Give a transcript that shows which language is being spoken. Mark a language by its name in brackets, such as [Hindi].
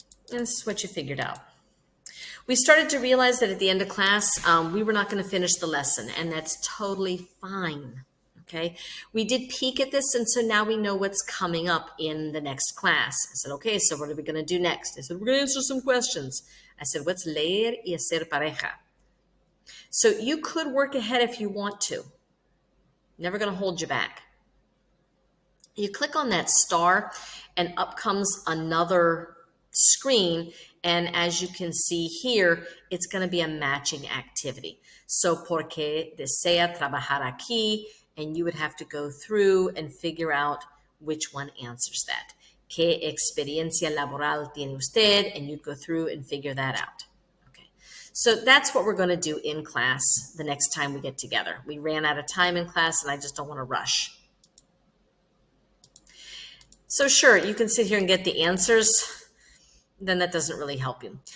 [English] And this is what you figured out. We started to realize that at the end of class, we were not going to finish the lesson, and that's totally fine. Okay, we did peek at this, and so now we know what's coming up in the next class. I said, okay, so what are we going to do next? I said, we're going to answer some questions. I said, what's [Spanish] leer y hacer pareja? [English] So you could work ahead if you want to. Never going to hold you back. You click on that star and up comes another screen. And as you can see here, it's going to be a matching activity. So, [Spanish] porque desea trabajar aquí, [English] and you would have to go through and figure out which one answers that. [Spanish] ¿Qué experiencia laboral tiene usted? [English] And you'd go through and figure that out. Okay. So that's what we're going to do in class the next time we get together. We ran out of time in class, and I just don't want to rush. So sure, you can sit here and get the answers, then that doesn't really help you.